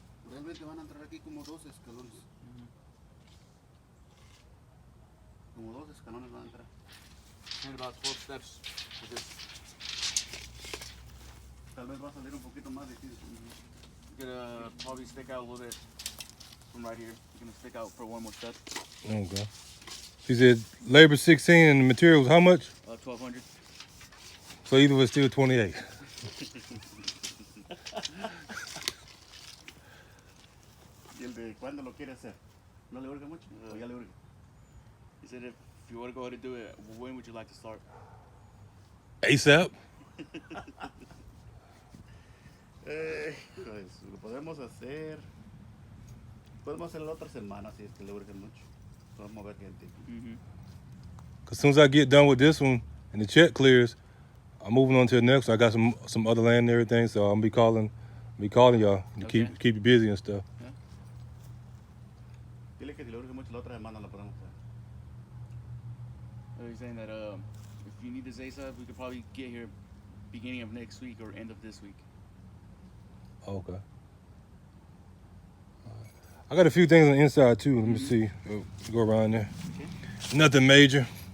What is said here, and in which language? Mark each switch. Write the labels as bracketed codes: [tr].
[es] Realmente van a entrar aquí como 12 escalones. Como 2 escalones van a entrar. [en] And about 12 steps. [es] Tal vez va a salir un poquito más difícil. [en] You're gonna probably stick out a little bit from right here. You're gonna stick out for one more step. Okay. She said labor 16 and the materials how much? 1200. So either was still 28. [es] ¿Y el de cuándo lo quiere hacer? ¿No le urge mucho? ¿O ya le urge? [en] He said if you want to go ahead and do it, when would you like to start? ASAP. [es] Pues, lo podemos hacer. Podemos hacerlo la otra semana si es que le urge mucho. Podemos mover gente. [en] As soon as I get done with this one and the check clears, I'm moving on to the next one. I got some other land and everything, so I'm be calling y'all to Okay. keep you busy and stuff. [es] Dile que si le urge mucho la otra semana lo podemos hacer. [en] He's saying that if you need this ASAP, we could probably get here beginning of next week or end of this week. Okay. I got a few things on the inside too. Let me see. Go around there. Okay. Nothing major.